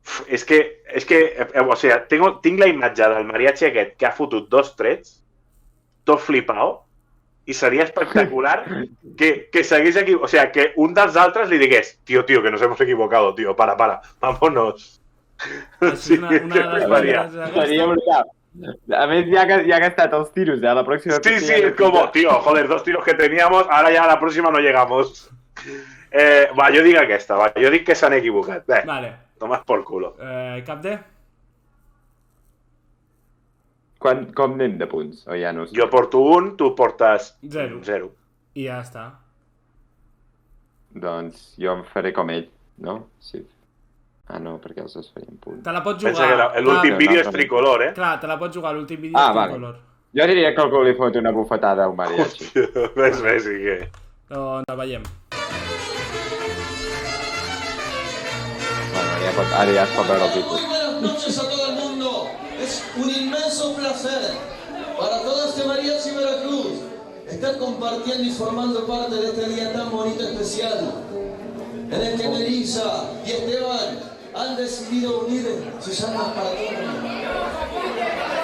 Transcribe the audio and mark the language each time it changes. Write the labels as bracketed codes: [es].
[ca] És que, o sigui, tinc la imatge del mariachi aquest que ha fotut 2 trets, tot flipao, i seria espectacular que s'hagués equivocat, o sea, que un dels altres li digués, [es] tío, que nos hemos equivocado, tío, para, vámonos. [ca] Sí, una de les maneres seria brutal. A més, ja que ha gastat els tiros, la pròxima... [es] Sí, es como, tío, joder, 2 tiros que teníamos, ahora ya a la próxima no llegamos. [ca] Jo dic aquesta, jo dic que s'han equivocat. Vale. [es] Tomas por culo. [ca] Cap D? Com anem de punts? O ja no sé? Jo porto 1, tu portes 0. I ja està. Doncs jo em faré com ell, no? Sí. Ah, no, perquè els dos farien punts. Te la pots jugar. Pensa que l'últim vídeo és tricolor, Clar, te la pots jugar, l'últim vídeo és tricolor. Jo diria que algú li fot una bufetada al mariachi. Ves, i què? Doncs la veiem. Bueno, ara ja es pot veure el títol. [es] Muy buenas noches a todo el mundo. Es un inmenso placer para todo este mariachi Veracruz estar compartiendo y formando parte de este día tan bonito y especial en el que Melissa y Esteban han decidido unir sus almas para todo el mundo.